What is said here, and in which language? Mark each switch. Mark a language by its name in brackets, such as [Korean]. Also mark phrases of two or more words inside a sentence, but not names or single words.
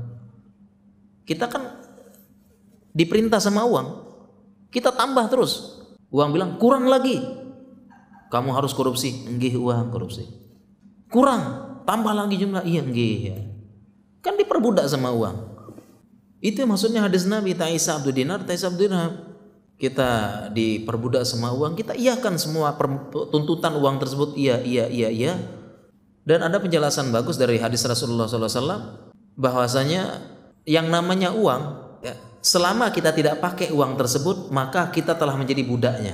[Indonesian] Kita kan diperintah sama uang, kita tambah terus. Uang bilang kurang lagi, kamu harus korupsi. Nggih uang, korupsi. Kurang, tambah lagi jumlah. Iya nggih ya. Kan diperbudak sama uang. Itu maksudnya hadis Nabi, [Arabic] تعس عبد الدينار، تعس عبد الدرهم. [Indonesian] Kita diperbudak sama uang, kita iyakan semua tuntutan uang tersebut. Iya. Dan ada penjelasan bagus dari hadis Rasulullah SAW bahwasanya yang namanya uang, ya, selama kita tidak pakai uang tersebut, maka kita telah menjadi budaknya.